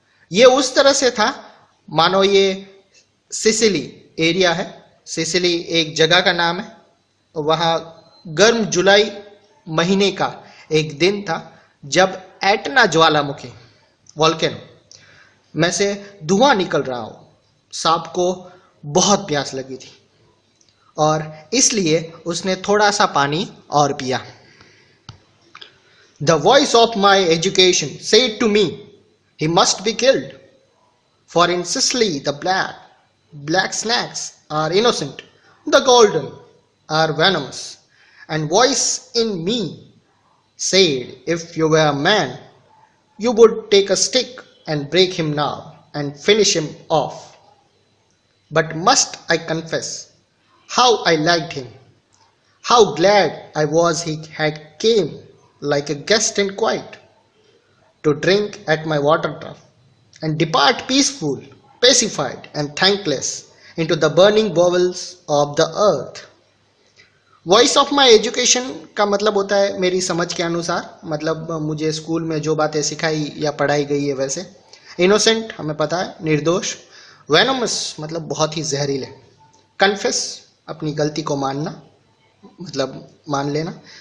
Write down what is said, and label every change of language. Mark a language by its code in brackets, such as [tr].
[hi] ये उस तरह से था मानो ये सिसिली एरिया है, सिसिली एक जगह का नाम है, वहाँ गर्म जुलाई महीने का एक दिन था जब एटना ज्वालामुखी वॉल्केनो में से धुआं निकल रहा हो। सांप को बहुत प्यास लगी थी और इसलिए उसने थोड़ा सा पानी और पिया। [en] The voice of my education said to me, he must be killed, for in Sicily the black snakes are innocent, the golden are venomous. And voice in me said, if you were a man, you would take a stick and break him now and finish him off. But must I confess how I liked him, how glad I was he had came like a guest in quiet to drink at my water trough and depart peaceful, pacified and thankless into the burning bowels of the earth. [hi] Voice of my education का मतलब होता है मेरी समझ के अनुसार, मतलब मुझे स्कूल में जो बातें सिखाई या पढ़ाई गई है वैसे। इनोसेंट हमें पता है, निर्दोष। वेनोमस मतलब बहुत ही जहरीले। कन्फेस अपनी गलती को मानना, मतलब मान लेना।